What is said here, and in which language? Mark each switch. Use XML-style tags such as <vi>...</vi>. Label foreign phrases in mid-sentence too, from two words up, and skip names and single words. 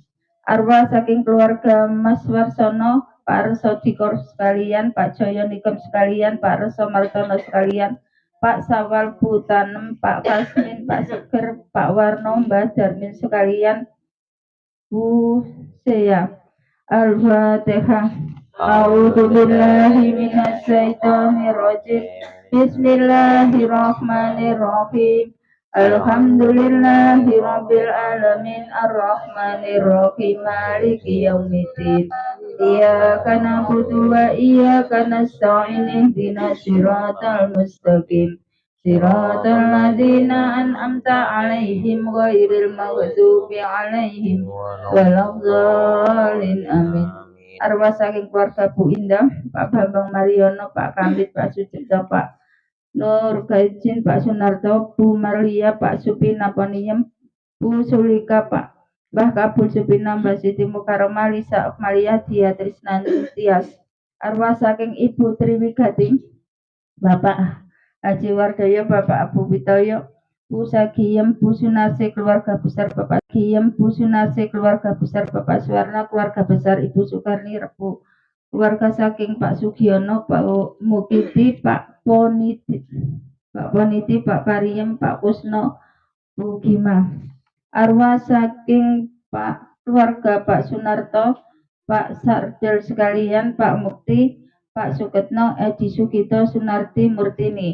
<jv>Arwah saking keluarga Mas Warsono, Pak Reso Dikor sekalian, Pak Joyo Nikom sekalian, Pak Reso Martono sekalian, Pak Sawal Butanem, Pak Kasmin, Pak Seger, Pak Warno, Mbah Darmin sekalian, Bu Seya. Al-Fatihah.</jv> <ar>أعوذ بالله من الشيطان الرجيم. بسم الله الرحمن الرحيم. الحمد لله رب العالمين الرحمن الرحيم مالك يوم الدين. إياك نعبد وإياك نستعين اهدنا الصراط المستقيم. صراط الذين أنعمت عليهم غير المغضوب عليهم ولا الضالين آمين.</ar> <jv>Arwah saking keluarga Bu Indah, Pak Bambang Mariono, Pak Kambit, Pak Sucipto, Pak Nur Gajin, Pak Sunarto, Bu Marlia, Pak Supina Poniem, Bu Sulika, Pak Mbah Kabul Supina, Mbak Siti Mukaroma, Lisa Okmalia, Dia Trisnanti Tias. Arwah saking Ibu Triwigati, Bapak Haji Wardoyo, Bapak Abu Witoyo, Bu Sagiem, Bu Sunarsi, keluarga besar Bapak Giem, Bu Sunarsi, keluarga besar Bapak Suwarna, keluarga besar Ibu Sukarni Rebu, keluarga saking Pak Sugiono, Pak Mukiti, Pak Poniti, Pak Pariem, Pak Kusno, Bu Gima. Arwah saking Pak keluarga Pak Sunarto, Pak Sardel sekalian, Pak Mukti, Pak Suketno, Edi Sugito, Sunarti Murtini.</jv>